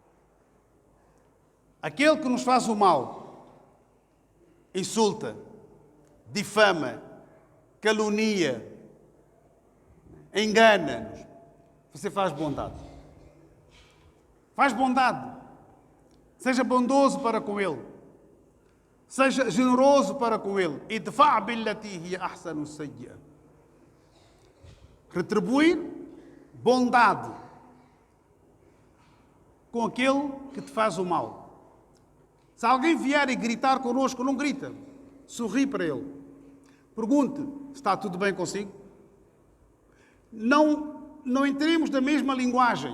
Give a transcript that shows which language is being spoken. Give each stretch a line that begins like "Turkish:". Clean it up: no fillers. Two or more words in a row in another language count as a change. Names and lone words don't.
Portuguese: Aquele que nos faz o mal insulta, difama, calunia, engana-nos. Você faz bondade. Faz bondade. Seja bondoso para com ele. Seja generoso para com ele.
Arabic: ادفع بالتي هي أحسن السيئة.
Portuguese: Retribuir bondade com aquele que te faz o mal. Se alguém vier e gritar connosco, não grita. Sorri para ele. Pergunte, está tudo bem consigo? Não entremos na mesma linguagem.